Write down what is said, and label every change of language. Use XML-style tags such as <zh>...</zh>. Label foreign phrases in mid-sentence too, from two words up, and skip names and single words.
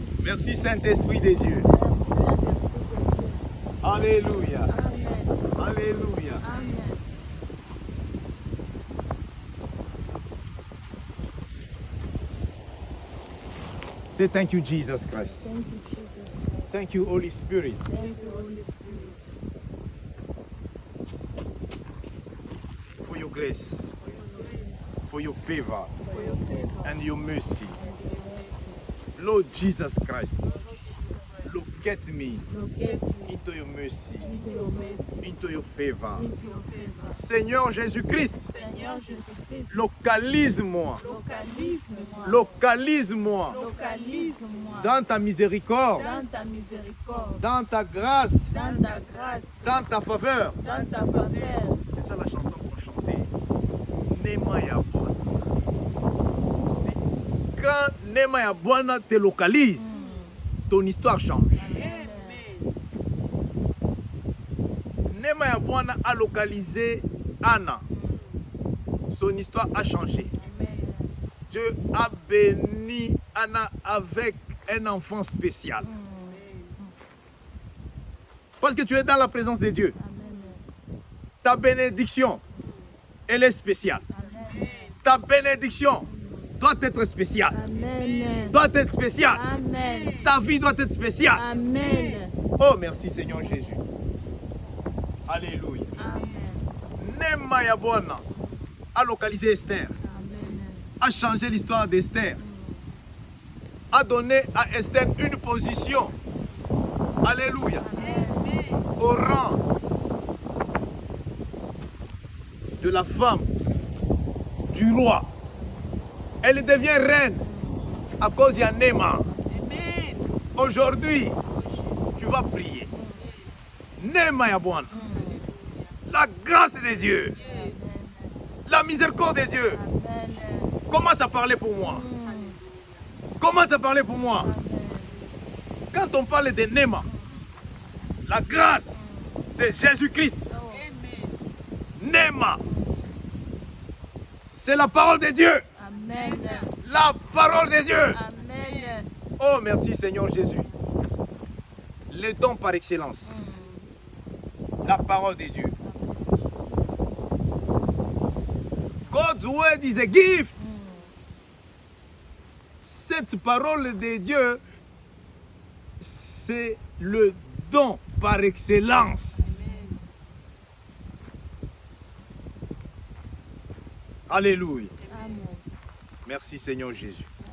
<fr>Merci Saint-Esprit de Dieu. Alléluia. Alléluia.</fr> <en>Say thank you, Jesus Christ. Thank you, Jesus. Thank you, Holy Spirit. Thank you, Holy Spirit. For your grace, for your favor, For your favor and your mercy. and your mercy. Lord Jesus Christ, locate me Locate me into your mercy, into your mercy, into your favor. into your favor.</en> <fr>Seigneur Jésus-Christ, Seigneur Jésus-Christ, localise-moi, localise-moi. localise-moi Localise-moi dans ta miséricorde, dans ta miséricorde, dans ta grâce, dans ta grâce, dans ta faveur. dans ta faveur. C'est ça la chanson qu'on chantait.</fr> <sw>Nema ya Bwana.</sw> <fr>Quand</fr> <sw>Nema ya Bwana</sw> <fr>te localise, ton histoire change.</fr> <sw>Nema ya Bwana</sw> <fr>a localisé Anna. Son histoire a changé. Dieu a béni Anna avec un enfant spécial. Parce que tu es dans la présence de Dieu. Ta bénédiction, elle est spéciale. Ta bénédiction doit être spéciale. Amen. Doit être spéciale. Amen. Ta vie doit être spéciale. Amen. Oh, merci Seigneur Jésus. Alléluia. Amen.</fr> <sw>Nema ya Bwana</sw> <fr>a localisé Esther, Amen. a changé l'histoire d'Esther, a donné à Esther une position. Alléluia. Au rang de la femme du roi. Elle devient reine à cause de Nema. Aujourd'hui, tu vas prier.</fr> <sw>Nema ya Bwana.</sw> <fr>La grâce de Dieu, la miséricorde de Dieu, commence à parler pour moi. Commence à parler pour moi. Quand on parle de Nema, la grâce, c'est Jésus-Christ. Nema, c'est la parole de Dieu. Amen. La parole de Dieu. Amen. Oh, merci Seigneur Jésus. Le don par excellence. La parole de Dieu.</fr> <en>God's word is a gift.</en> <fr>Cette parole de Dieu, c'est le don par excellence. Alléluia. Amen. Merci Seigneur Jésus.</fr>